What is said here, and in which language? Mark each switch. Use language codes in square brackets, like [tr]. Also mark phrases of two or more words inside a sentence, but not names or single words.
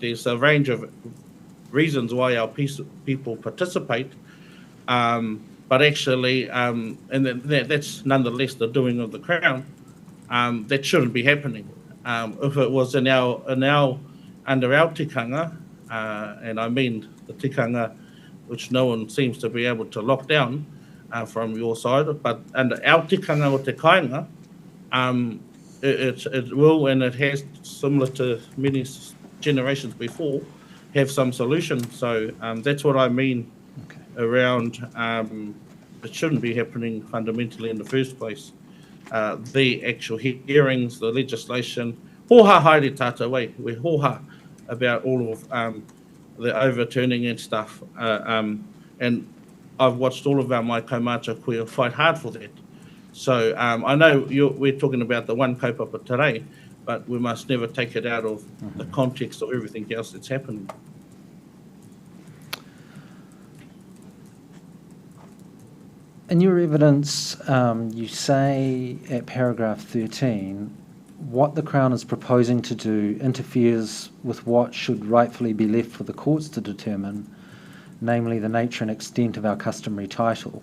[en] There's a range of reasons why our people participate, but actually, and that's nonetheless the doing of the Crown. That shouldn't be happening. If it was under our tikanga, and I mean the tikanga which no one seems to be able to lock down from your side, but under our [mi] tikanga o te kāinga, [en] it will, and it has, similar to many generations before, have some solution. So that's what I mean around it shouldn't be happening fundamentally in the first place. The actual hearings, the legislation, [mi] hoha haere tātou wei, [en] we hoha about all of the overturning and stuff. And I've watched all of our [mi] mai kaumātua koe [en] fight hard for that. So I know we're talking about the one kaupapa today, but we must never take it out of the context of everything else that's happening. In your evidence, you say at paragraph 13 what the Crown is proposing to do interferes with what should rightfully be left for the courts to determine, namely the nature and extent of our customary title.